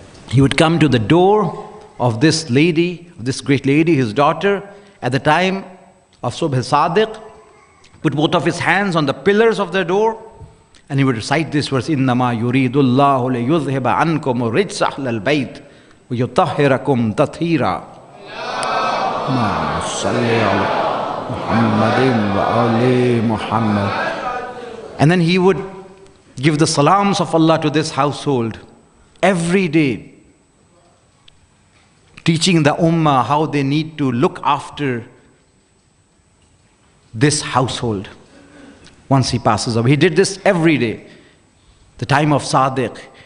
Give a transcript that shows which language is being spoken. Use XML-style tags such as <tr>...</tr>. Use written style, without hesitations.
<en>He would come to the door of this lady, this great lady, his daughter, at the time of Subh Sadiq, put both of his hands on the pillars of the door, and he would recite this verse,</en> <ar>إِنَّمَا يُرِيدُ اللَّهُ لِيُذْهِبَ عَنْكُمُ الرِّجْسَ أَهْلَ الْبَيْتِ وَيُطَهِّرَكُمْ تَطْهِيرًا. اللهم صل على محمد وآل محمد.</ar> <en>And then he would give the salams of Allah to this household every day, teaching the ummah how they need to look after this household once he passes away. He did this every day, the time of Sadiq.</en>